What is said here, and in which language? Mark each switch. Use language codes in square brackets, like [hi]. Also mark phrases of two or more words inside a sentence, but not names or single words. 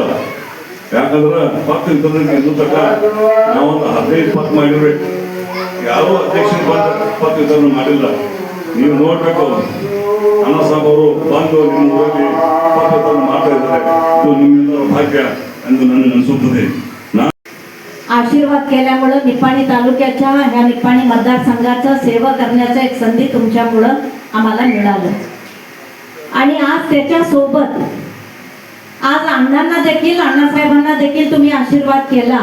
[kn] ಯಾಕಂದ್ರೆ ಪಕ್ಕ ಇದ್ದು ತಕ್ಕ ನಾವೊಂದು 15-20 ಮಾಡಿರ್ಬೇಕು. ಯಾರು ಅಧ್ಯಕ್ಷರು ಬಂದ ಇದನ್ನು ಮಾಡಿಲ್ಲ. ನೀವು ನೋಡ್ಬೇಕು, ಅಣ್ಣ ಸಾಹೇಬ್ ಅವರು ಬಂದು ನಿಮ್ಮ ಊರಲ್ಲಿ ಇದನ್ನು ಮಾಡ್ತಾ ಇದ್ದಾರೆ. ಇದು ನಿಮ್ಮೆಲ್ಲರ ಭಾಗ್ಯ ಎಂದು ನನಗೆ ಅನಿಸುತ್ತದೆ. [mr] आशीर्वाद केल्यामुळं निपाणी तालुक्याच्या ह्या निपाणी मतदारसंघाचं सेवा करण्याचं एक संधी तुमच्यामुळं आम्हाला मिळालं. आणि आज त्याच्यासोबत आज अण्णांना देखील, अण्णासाहेबांना देखील तुम्ही आशीर्वाद केला.